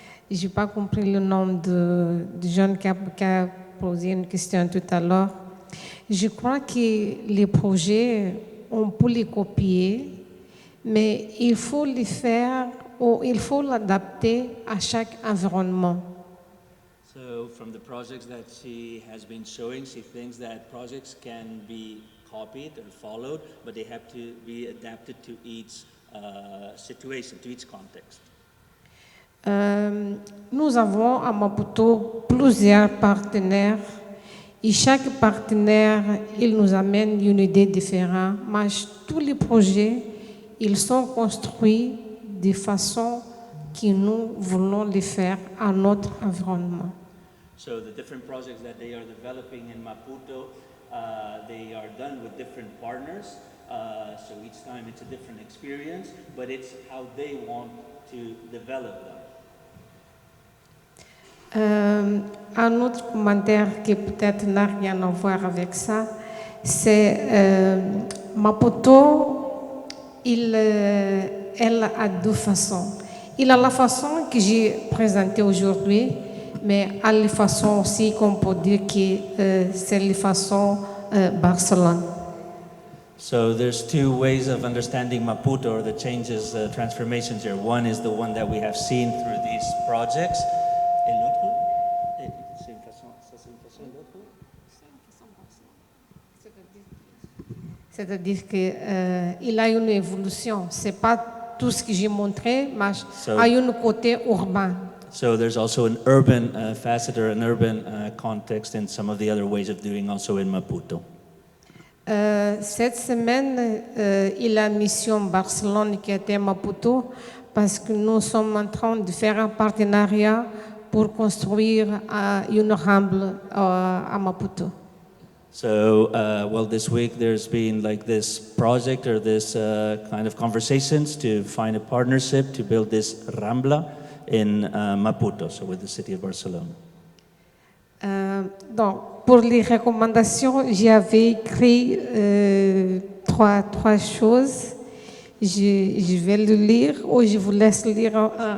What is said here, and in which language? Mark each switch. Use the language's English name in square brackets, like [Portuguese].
[French] Je n'ai pas compris le nom du jeune qui a posé une question tout à l'heure. Je crois que les projets, on peut les copier, mais il faut les faire ou il faut l'adapter à chaque environnement. [English] So from the projects that she has been showing, she thinks that projects can be copied or followed, but they have to be adapted to each situation, to each context. [French] Nous avons à Maputo plusieurs partenaires et chaque partenaire, il nous amène une idée différente, mais tous les projets, ils sont construits de façon que nous voulons les faire à notre environnement. [English] So the different projects that they are developing in Maputo, they are done with different partners. So each time it's a different experience, but it's how they want to develop them. [French] Un autre commentaire qui peut-être n'a rien à voir avec ça, c'est Maputo, elle a deux façons. Il a la façon que j'ai présentée aujourd'hui, mais à la façon aussi qu'on peut dire que c'est la façon Barcelone. [English] So there's two ways of understanding Maputo, or the changes, transformations here. One is the one that we have seen through these projects. [French] Et l'autre, c'est une façon, ça c'est une façon d'autre? C'est-à-dire qu'il a une évolution. C'est pas tout ce que j'ai montré, mais il y a un côté urbain. [English] So there's also an urban facet or an urban context in some of the other ways of doing also in Maputo. [French] Cette semaine, il y a une mission Barcelone qui était à Maputo parce que nous sommes en train de faire un partenariat pour construire une ramble à Maputo. [English] So, well, this week there's been like this project or this kind of conversations to find a partnership to build this Rambla in Maputo, so with the city of Barcelona. [French] Donc, pour les recommandations, j'avais écrit trois choses. Je vais le lire ou je vous laisse lire.